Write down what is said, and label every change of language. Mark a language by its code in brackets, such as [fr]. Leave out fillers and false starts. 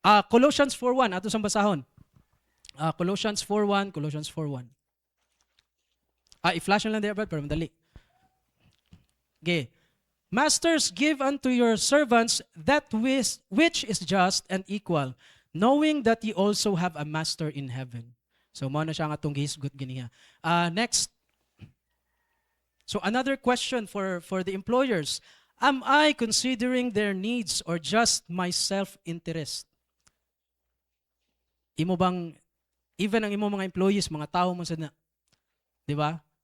[ceb] Colossians 4:1 ato sang basahon. Colossians 4:1. I-flash na lang there pero madali. Okay. [en] Masters, give unto your servants that which is just and equal, knowing that ye also have a master in heaven. [ceb] So mao na siya nga atong gihisgot giniha. [en] Next. So another question for the employers. Am I considering their needs or just my self-interest? [ceb] Imo bang, even ang imo mga employees, mga tao mo sana, di ba?